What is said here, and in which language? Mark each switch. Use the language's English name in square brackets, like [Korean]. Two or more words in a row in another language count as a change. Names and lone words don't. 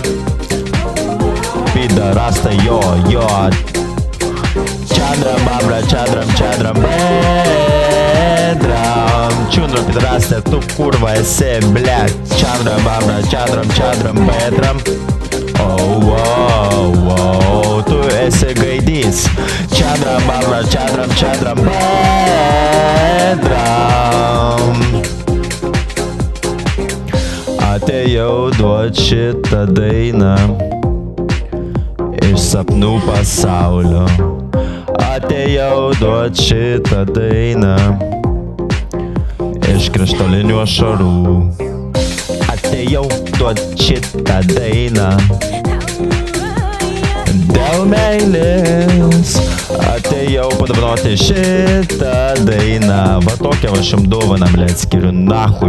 [Russian] Пидораста, йо. Чадрам, бабра, чадрам, чадрам, бедрам. Чундра, пидораста, [Lithuanian] tu kurva esi, блядь. Чадрам, бабра, чадрам, чадрам, бедрам. Oh, tu esi gaidys. Чадрам, бабра, чадрам, чадрам, bedram. Atėjau duot šitą dainą iš sapnų pasaulio. Atėjau duot šitą dainą iš krištolinių ašarų. Atėjau duot šitą dainą dėl meilės. Atėjau padovanoti šitą dainą. Va tokią aš jums dovaną, blėt, skiriu nahui.